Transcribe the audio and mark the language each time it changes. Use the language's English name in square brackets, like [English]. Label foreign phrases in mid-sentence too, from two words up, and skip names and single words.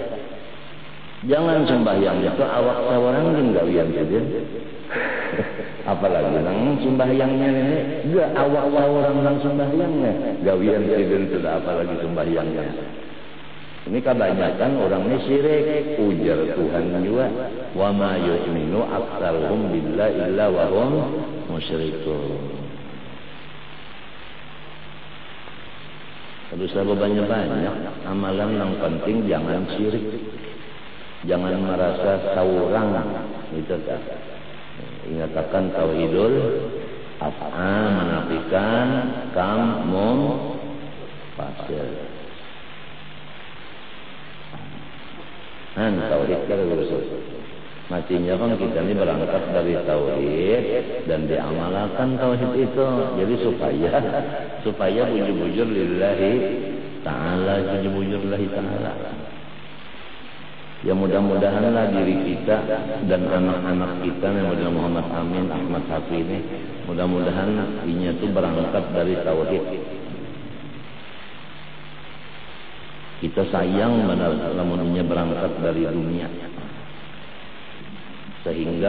[Banjar] Jangan sembahyang itu awak sawarang jeung gawian saja. Apalagi nang sembahyangnya ini enggak awak sawarang nang sembahyangnya gawian saja sudah apalagi sembahyangnya. Ini kebanyakan orang ini syirik, ujar Tuhan juga. [Arabic] وَمَا يُؤْمِنُ أَكْثَرُهُمْ بِاللَّهِ إِلَّا وَهُمْ مُشْرِكُونَ. [Banjar] Terus banyak amalan yang penting jangan syirik. Jangan merasa saurang itu kan. Ingatakan [Arabic] توحيد الأفعال [Banjar] menafikan kam mum fasil. Tauhid kan mestinya kan kita ini berangkat dari tauhid dan diamalkan tauhid itu. Jadi supaya bujur-bujur [Arabic] لله تعالى, [Banjar] bujur-bujur [Arabic] لله تعالى. [Banjar] Ya mudah-mudahanlah diri kita dan anak-anak kita yang model Muhammad Amin, Ahmad Hafi ini, mudah-mudahan inya itu berangkat dari tauhid. Kita sayang benar lamunnya berangkat dari dunia, sehingga